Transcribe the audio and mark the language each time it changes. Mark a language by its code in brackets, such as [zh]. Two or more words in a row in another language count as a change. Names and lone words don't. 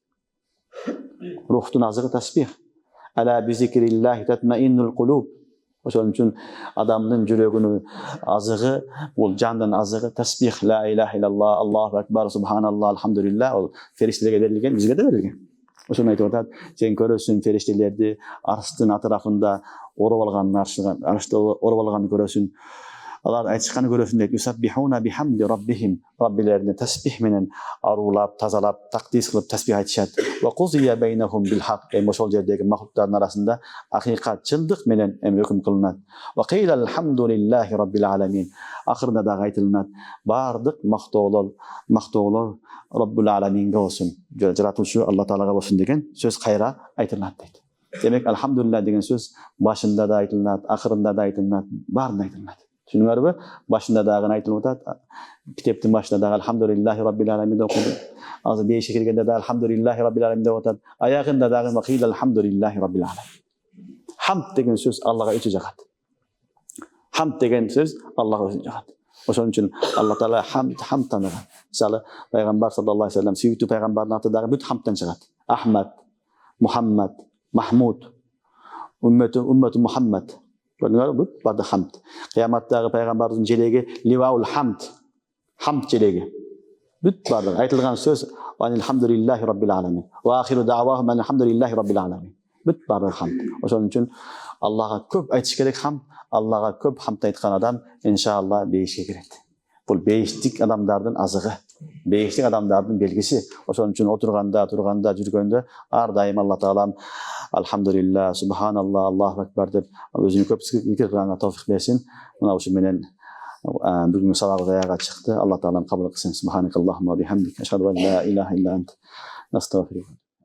[ky] Рухтун азыгы тасбих. [ar] ألا بذكر الله تطمئن القلوب. [ky] Ошон үчүн адамдын жүрөгүнүн азыгы, бул жандын азыгы тасбих, [ar] لا إله إلا الله، الله أكبر، سبحان الله، الحمد لله. [ky] Ол фериштелерге берилген, бизге да берилген. Ошону айтып атат. Сен көрөсүң фериштелерди арштын атрафында ороп алганын, аршты ороп алганын көрөсүң. Алар айтышканы көрөсүң дейт. [ar] يسبحون بحمد ربهم. [ky] Раббилерини тасбих менен арулап, тазалап, тaqdis кылып тасбих айтышат. [ar] وقضي بينهم بالحق. [ky] Ошол жердеги махлуктардын арасында акыйкат, чындык менен өкүм кылынат. [ar] وقيل الحمد لله رب العالمين. [ky] Акырында да айтылынат. Бардык мактоолор Раббул аламинге болсун. Жаратуучу Алла таалага болсун деген сөз кайра айтылат дейт. Демек, алхамдулилlah деген сөз башында да айтылат, акырында да айтылат, баарында айтылат. Түшүнүңөрбү? Башында дагы айтылып атат. Китептин башында дагы [ar] الحمد لله رب العالمين [ky] деп окудум. Азыр беши келгенде да [ar] الحمد لله رب العالمين [ky] деп атат. Аягында дагы [ar] وقيل الحمد لله رب العالمين. [ky] Хамд деген сөз Аллага өтө жагат. Хамд деген сөз Аллага өтө жагат. Ошон үчүн Алла таала хамд таныган. Мисалы, пайгамбар [ar] صلى الله عليه وسلم [ky] сүйүктүү пайгамбардын аты дагы бүт хамдтан чыгат. Ахмад, Мухаммад, Махмуд, [ar] أمة محمد. [ky] Көрдүңөрбү? Барды хамд. Кыяматтагы пайгамбардын желеги [ar] لواء الحمد. [ky] Хамд желеги. Бүт барды айтылган сөз [ar] الحمد لله رب العالمين. وآخر دعواهم الحمد لله رب العالمين. [ky] Бүт барды хамд. Ошон үчүн Аллага көп айтыш керек хамд. Аллага көп хамд айткан адам иншалла бейишке кирет. Бул бейиштик адамдардын азыгы. Бейиштик адамдардын белгиси. Ошон үчүн отурганда, турганда, жүргөндө ар дайым Алла таалам [ar] الحمد لله، سبحان الله، الله أكبر [ky] деп өзүнүн көп зикир кылганга товфик берсин. Мына ушу менен бүгүнкү сабагыбыз аяга чыкты. Алла таалам кабыл кылсын. [ar] سبحانك اللهم وبحمدك، أشهد أن لا إله إلا أنت، نستغفرك.